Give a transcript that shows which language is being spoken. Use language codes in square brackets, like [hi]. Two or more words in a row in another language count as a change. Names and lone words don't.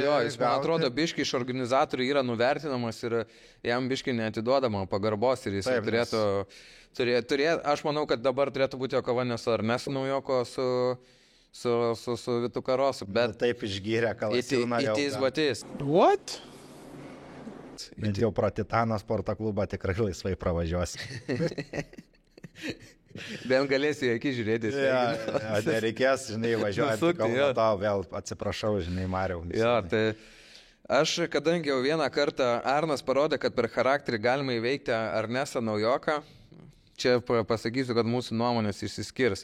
[lt] Jo, jis, man atrodo, biški iš organizatorių yra nuvertinamas ir jam biški neatiduodama pagarbos ir jis turėtų, aš manau, kad dabar turėtų būti jo kova ne su Ernestu Naujoko, su Vitu Karosu, bet... Taip išgyrė Kalasiūną jau. [en] It is what is. What? [lt] Bet jau pro Titano sporto klubą tikrai laisvai pravažiuosi. Bent galėsi akį žiūrėti. Nereikės, žinai, važiuoti. Vėl atsiprašau, žinai, Mariau. Jo, tai aš, kadangi jau vieną kartą Arnas parodė, kad per charakterį galima įveikti Ernestą Naujoką, čia pasakysiu, kad mūsų nuomonės išsiskirs.